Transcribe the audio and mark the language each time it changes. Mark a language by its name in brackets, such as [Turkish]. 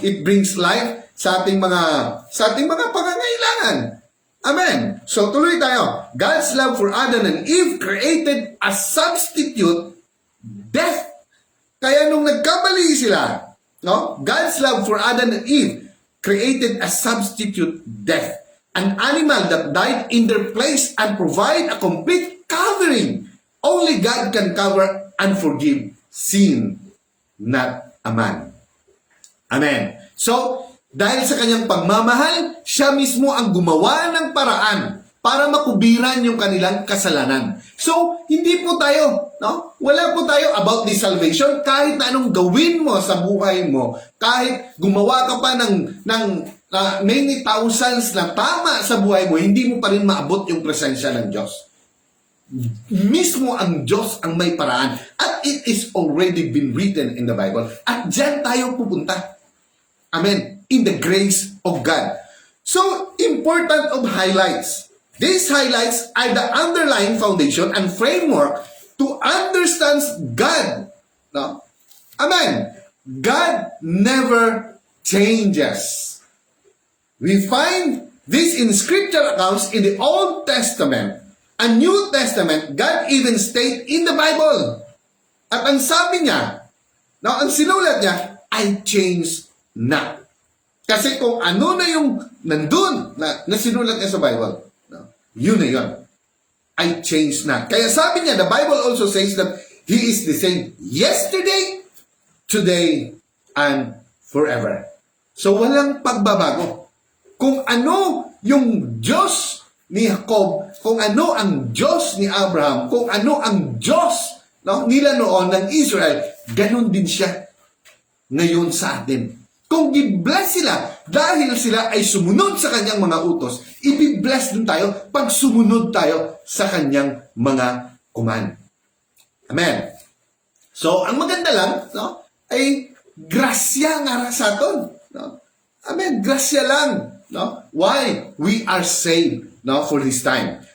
[English] It brings life [Filipino] sa ating mga pangangailangan. Amen. So tuloy tayo. [English] God's love for Adam and Eve created a substitute death. [Filipino] Kaya nung nagkamali sila, [English] God's love for Adam and Eve created a substitute death, an animal that died in their place and provide a complete covering. Only God can cover and forgive sin, not a man. Amen. [Filipino] So, dahil sa kanyang pagmamahal, siya mismo ang gumawa ng paraan para makubiran yung kanilang kasalanan. So, hindi po tayo, wala po tayo about the salvation. Kahit na anong gawin mo sa buhay mo, kahit gumawa ka pa ng [English] many thousands [Filipino] na tama sa buhay mo, hindi mo pa rin maabot yung presensya ng Diyos. Mismo ang Diyos ang may paraan. [English] At it is already been written in the Bible. [Filipino] At dyan tayo pupunta. [English] Amen. In the grace of God. So, important of highlights. These highlights are the underlying foundation and framework to understand God. Amen. God never changes. We find this in scripture accounts in the Old Testament and New Testament. God even state in the Bible. [Filipino] At ang sabi niya, ang sinulat niya, [English] I change not. [Filipino] Kasi kung ano na yung nandun na sinulat niya sa Bible, yun na yun. [English] I change not. [Filipino] Kaya sabi niya, [English] the Bible also says that He is the same yesterday, today, and forever. [Filipino] So walang pagbabago. Kung ano yung Diyos ni Jacob, kung ano ang Diyos ni Abraham, kung ano ang Diyos nila noon ng Israel, ganun din siya ngayon sa atin. Kung i-bless sila dahil sila ay sumunod sa kanyang mga utos, i-bless din tayo pag sumunod tayo sa kanyang mga command. Amen. So, ang maganda lang, ay grasya nga sa aton. Amen. Grasya lang. Why? [English] We are saved for this time.